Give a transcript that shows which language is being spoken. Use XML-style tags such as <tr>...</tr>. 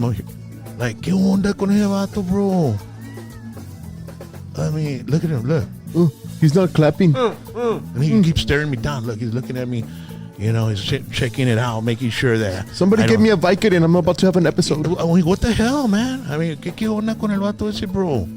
<es>No, like, ¿qué onda con ese vato, bro?</es> <en>I mean, look at him. Look. Oh, he's not clapping. And he keeps staring me down. Look, he's looking at me. You know, he's checking it out, making sure that. Somebody give me a Vicodin. I'm about to have an episode. What the hell, man? I mean,</en> <es>¿qué onda con el vato ese, bro?</es>